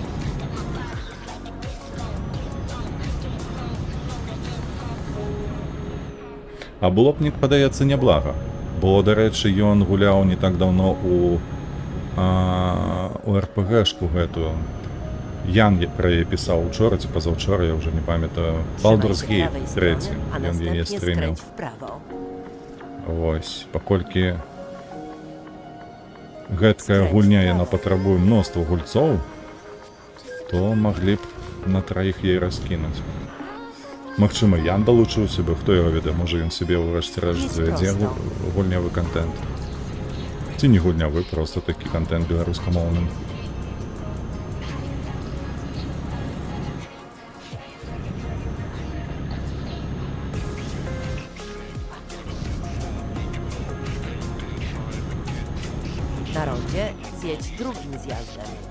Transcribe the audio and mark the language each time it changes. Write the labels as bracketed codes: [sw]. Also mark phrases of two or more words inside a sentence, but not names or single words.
[be] А было б, мне падаецца, няблага. Бо, дарэчы, ён гуляў не так даўно у РПГшку гэтую. Ян пра яе пісаў учора ці пазаўчора, я ўжо не памятаю. [pl] Trzymaj [be] Baldur's [pl] się [be] Gate [pl] prawej [be] 3. [pl] strony, a [be] Ён яе [pl] następnie [be] стрыміў. [pl] skręć w prawo. [be] Вось, паколькі гэткая гульня яна патрабуе мноства гульцоў, то маглі б на траіх яе раскінуць. Магчыма, Ян далучыўся бы, хто яго ведае, можа ён сябе ўрэшце рэшт завядзе гульнявы контент. Ці не гульнявы, проста такі контент беларускамоўны. [pl] Na rondzie zjedź drugim zjazdem.